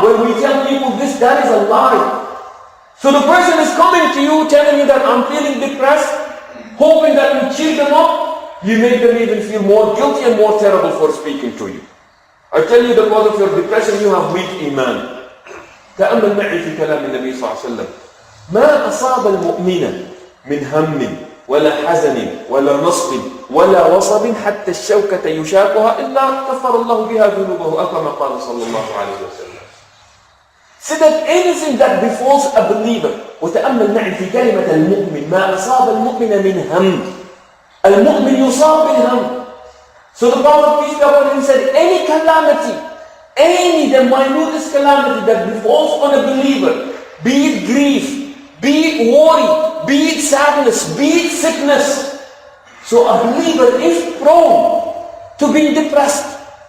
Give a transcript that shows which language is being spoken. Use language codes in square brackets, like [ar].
[en] When we tell people this, that is a lie. So the person is coming to you, telling you that I'm feeling depressed, hoping that you cheer them up, you make them even feel more guilty and more terrible for speaking to you. I tell you the cause of your depression, you have weak iman. [ar] تأمل معي في كلام النبي صلى الله عليه وسلم. ما أصاب المؤمن من هم ولا حزن ولا نصب ولا وصب حتى الشوكة يشاكها إلا كفر الله بها ذنوبه أو كما قال صلى الله عليه وسلم. [en] So that anything that befalls a believer, [ar] وتأمل معي في كلمة المؤمن, ما أصاب المؤمن من هم. المؤمن يصاب بالهم. [en] So the Prophet peace be upon him said, any calamity, the minutest calamity that befalls on a believer, be it grief, be it worry, be it sadness, be it sickness. So a believer is prone to being depressed.